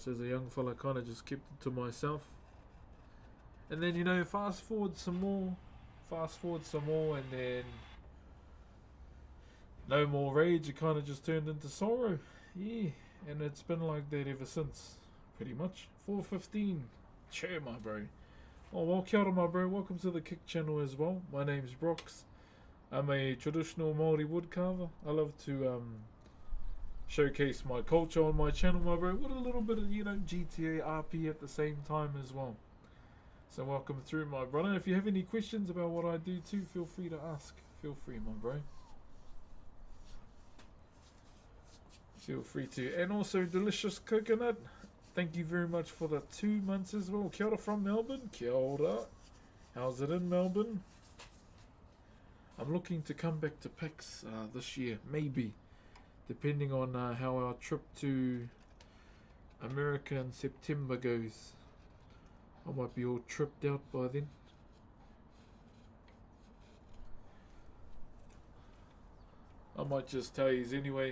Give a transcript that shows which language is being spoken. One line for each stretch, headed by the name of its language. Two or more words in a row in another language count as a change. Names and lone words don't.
English: As a young fella, kind of just kept it to myself. And then, fast forward some more, and then no more rage. It kind of just turned into sorrow. Yeah, and it's been like that ever since, pretty much. 4:15. Cheer, my bro. Oh, well,
Māori: kia ora,
English: my bro. Welcome to the Kick channel as well. My name's Brox. I'm a traditional Maori woodcarver. I love to showcase my culture on my channel, my bro, with a little bit of, GTA RP at the same time as well. So welcome through, my brother. If you have any questions about what I do too, feel free to ask. Feel free, my bro. Feel free to. And also, delicious coconut. Thank you very much for the 2 months as well.
Māori: Kia ora from Melbourne. Kia ora.
English: How's it in Melbourne? I'm looking to come back to PAX this year, maybe. Depending on how our trip to America in September goes. I might be all tripped out by then. I might just tell you anyway.